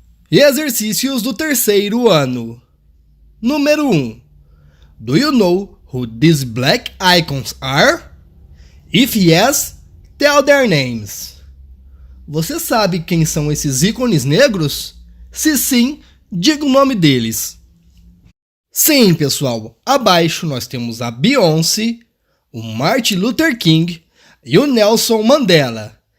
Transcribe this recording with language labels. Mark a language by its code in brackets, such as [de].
[pt] Exercícios do terceiro ano. Número 1. [en] Do you know who these black icons are? If yes, tell their names. [pt] Você sabe quem são esses ícones negros? Se sim, diga o nome deles. Sim, pessoal, abaixo nós temos a Beyoncé, o Martin Luther King e o Nelson Mandela.